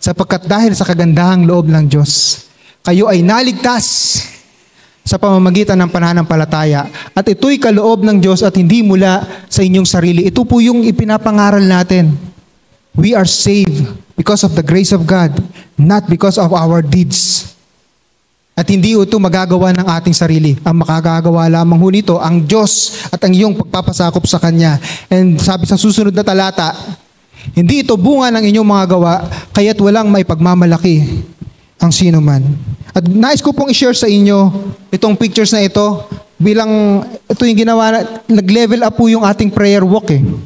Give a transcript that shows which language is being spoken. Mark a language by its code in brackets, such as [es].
[tl] Sapagkat dahil sa kagandahang loob ng Diyos, kayo ay naligtas sa pamamagitan ng pananampalataya. At ito'y kaloob ng Diyos at hindi mula sa inyong sarili. Ito po yung ipinapangaral natin. [en] We are saved because of the grace of God, not because of our deeds. [tl] At hindi ito magagawa ng ating sarili. Ang makagagawa lamang ho nito, ang Diyos at ang iyong pagpapasakop sa Kanya. And sabi sa susunod na talata, hindi ito bunga ng inyong mga gawa, kaya't walang may pagmamalaki ang sino man. At nais ko pong i-share sa inyo itong pictures na ito bilang ito yung ginawa, nag-level up po yung ating [en] prayer walk [tl] eh.